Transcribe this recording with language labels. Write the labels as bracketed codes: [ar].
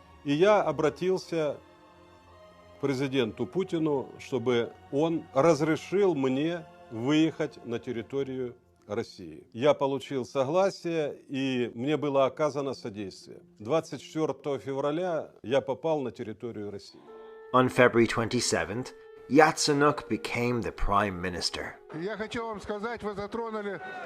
[ru] И я обратился к президенту Путину, чтобы он разрешил мне выехать на территорию России. Я получил согласие, и мне было оказано содействие. 24 февраля я попал на территорию России. [en] On February 27th, Yatsenuk became the prime minister. [ru] Я хочу вам сказать, вы затронули...